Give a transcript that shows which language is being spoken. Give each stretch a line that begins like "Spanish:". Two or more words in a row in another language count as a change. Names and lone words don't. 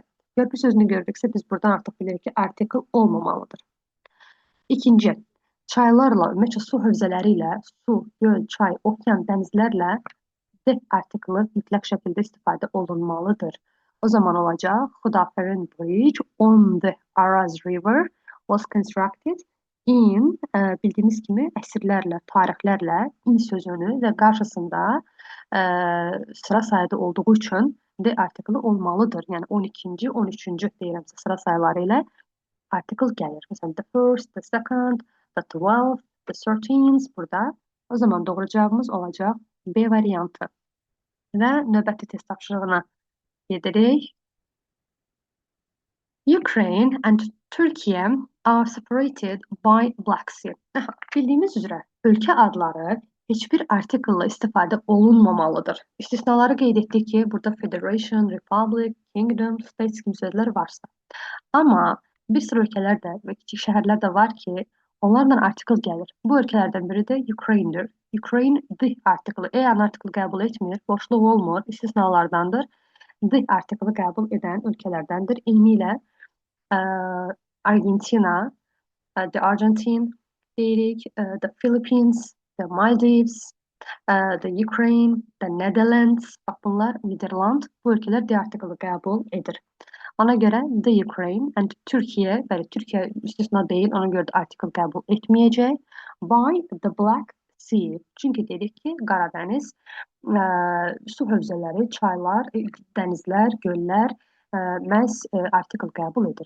Azerbaijani: Körpü sözünü gördüksə, biz buradan artıq bilirik ki, artikel olmamalıdır. İkinci, çaylarla, ümumiyyətlə su hövzələri ilə, su, göl, çay, okean, dənizlərlə D artikeli mütləq şəkildə istifadə olunmalıdır. O zaman olacaq,
English: Xudaferin Bridge on the Araz River was constructed in,
Azerbaijani: bildiyimiz kimi əsrlərlə, tarixlərlə in sözünü və qarşısında sıra sayıda olduğu üçün D artikeli olmalıdır. Yəni 12-ci, 13-cü deyirəmsə sıra sayıları ilə artikel gəlir. Məsələn,
English: the first, the second, the 12th, the 13th burada.
Azerbaijani: O zaman doğru cavabımız olacaq B variantı. Və növbəti test tapşırığına gedirik.
English: Ukraine and Turkey are separated by Black Sea.
Azerbaijani: Bildiyimiz üzrə ölkə adları heç bir artikel'la istifadə olunmamalıdır. İstisnaları qeyd etdik ki, burada Federation, Republic, Kingdom, States kimi sözlər varsa. Amma bir sıra ölkələr də və kiçik şəhərlər də var ki, onlarla artikel gəlir. Bu ölkələrdən biri də Ukraine'dir. Ukraine D artikeli, an artikeli qəbul etmir, boşluq olmur, istisnalardandır. D artikeli qəbul edən ölkələrdəndir. Eyni ilə Argentina,
English: the Argentine
Azerbaijani: deyirik,
English: the Philippines, the Maldives, the Ukraine, the Netherlands,
Azerbaijani: bax bunlar Niderland, bu ölkələr D artikeli qəbul edir. Ona görə
English: the Ukraine and Türkiye,
Azerbaijani: bəli, Türkiyə istisna deyil, ona görə də artikel qəbul etməyəcək.
English: By the Black Sea.
Azerbaijani: Çünki dedik ki, Qaradəniz su hövzələri, çaylar, dənizlər, göllər məhz artikel qəbul edir.